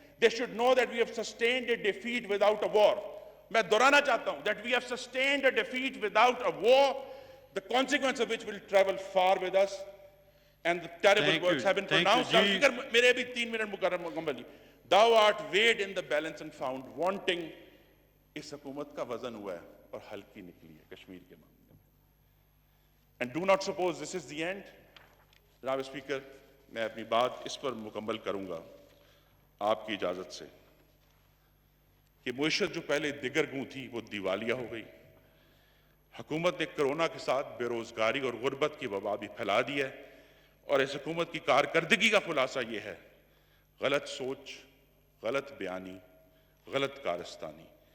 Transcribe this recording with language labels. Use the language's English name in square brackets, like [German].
[English] They should know that we have sustained a defeat without a war. [Urdu] میں دہرانا چاہتا ہوں [English] that we have sustained a defeat without a war, the consequence of which will travel far with us, and the terrible words have been pronounced. [Urdu] میرے ابھی 3 minute مکمل. [English] Thou art weighed in the balance and found wanting. [Urdu] اس حکومت کا وزن ہوا ہے اور ہلکی نکلی ہے کشمیر کے معاملے میں. [English] And do not suppose this is the end. [Urdu] جناب اسپیکر, میں اپنی بات اس پر مکمل کروں گا آپ کی اجازت سے کہ معیشت جو پہلے دگرگوں تھی وہ دیوالیہ ہو گئی. حکومت نے کرونا کے ساتھ بے روزگاری اور غربت کی وبا بھی پھیلا دی ہے, اور اس حکومت کی کارکردگی کا خلاصہ یہ ہے: غلط سوچ, غلط بیانی, غلط کارستانی.